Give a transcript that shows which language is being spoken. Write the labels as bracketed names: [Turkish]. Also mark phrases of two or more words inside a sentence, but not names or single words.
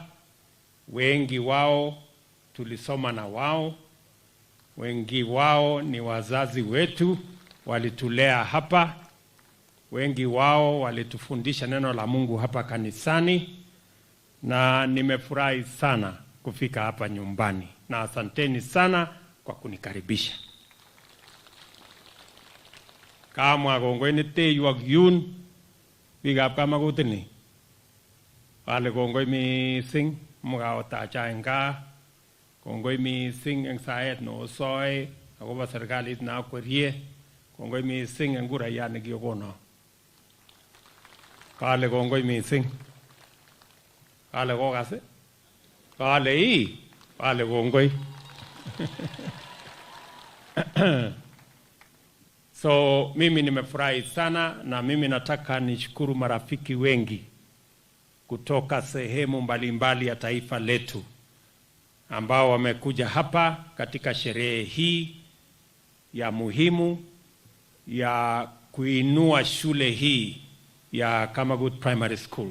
[Swahili] Wengi wao tulisoma na wao, wengi wao ni wazazi wetu, walitulea hapa, wengi wao walitufundisha neno la Mungu hapa kanisani, na nimefurahi sana kufika hapa nyumbani, na asanteni sana kwa kunikaribisha. [Kalenjin] Kamwa kongoi nete yuak yun bigap Kamagut ni. Kale kongoi mising mukaotacha enga. Kongoi mising eng saet no soy akobo serikalit na kwerie. Kongoi mising eng kurayat nekiokono. Kale kongoi mising. Kale kokase. Kale kongoi. [Swahili] So mimi nimefurahi sana na mimi nataka nishukuru marafiki wengi kutoka sehemu mbalimbali ya taifa letu ambao wamekuja hapa katika sherehe hii ya muhimu ya kuinua shule hii ya Kamagut Primary School.